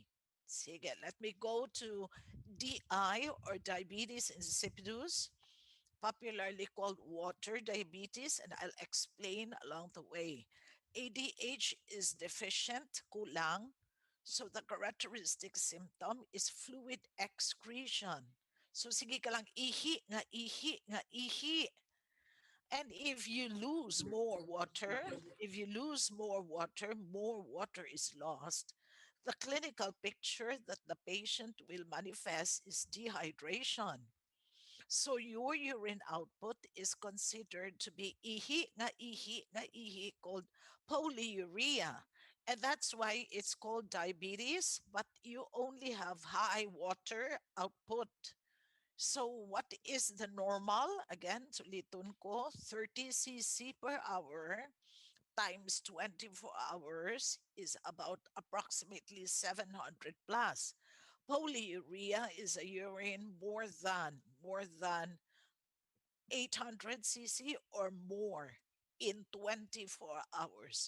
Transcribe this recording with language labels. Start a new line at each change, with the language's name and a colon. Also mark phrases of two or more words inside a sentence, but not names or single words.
English: Sige, let me go to DI or diabetes insipidus, popularly called water diabetes, and I'll explain along the way. ADH is deficient, kulang. So the characteristic symptom is fluid excretion.
Hiligaynon: So sige ka lang, ihi nga ihi nga ihi.
English: And if you lose more water, more water is lost. The clinical picture that the patient will manifest is dehydration. So your urine output is considered to be ihi, called polyuria. And that's why it's called diabetes, but you only have high water output. So what is the normal? Again,
Hiligaynon: suliton ko,
English: 30 cc per hour times 24 hours is about approximately 700 plus. Polyuria is a urine more than 800 cc or more in 24 hours.